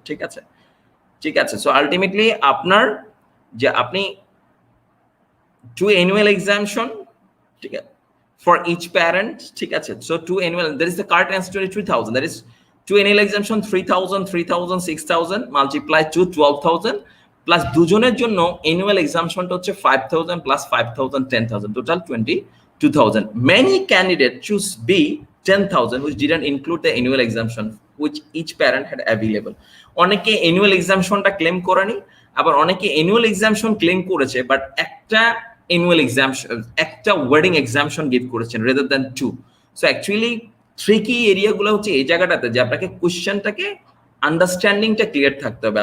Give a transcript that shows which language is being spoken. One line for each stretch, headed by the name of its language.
Bangla: ঠিক আছে, ঠিক আছে। সো আলটিমেটলি আপনার যে আপনি 2 অ্যানুয়াল এক্সামশন, ঠিক আছে, ফর ইচ প্যারেন্ট, ঠিক আছে। So 2 annual, that is the correct answer 23,000। That is 2 annual exemption 3,000 3,000 6,000 multiply two 12,000 plus দুজনের জন্য অ্যানুয়াল এক্সামশনটা হচ্ছে 5,000 plus 5,000 10,000, total 22,000.
English: Many candidates choose B 10,000, which didn't include the annual exemption which each parent had available.
Bangla: অনেকে annual exemptionটা claim করেনি, আবার অনেকে annual exemption claim করেছে but একটা annual exemption, একটা ওয়েডিং এক্সামশন গিভ করেছেন
English: rather than two.
Bangla: So actually tricky এরিয়াগুলো হচ্ছে এই জায়গাটাতে যে আপনাকে কোশ্চেনটাকে আন্ডারস্ট্যান্ডিংটা ক্লিয়ার থাকতে হবে।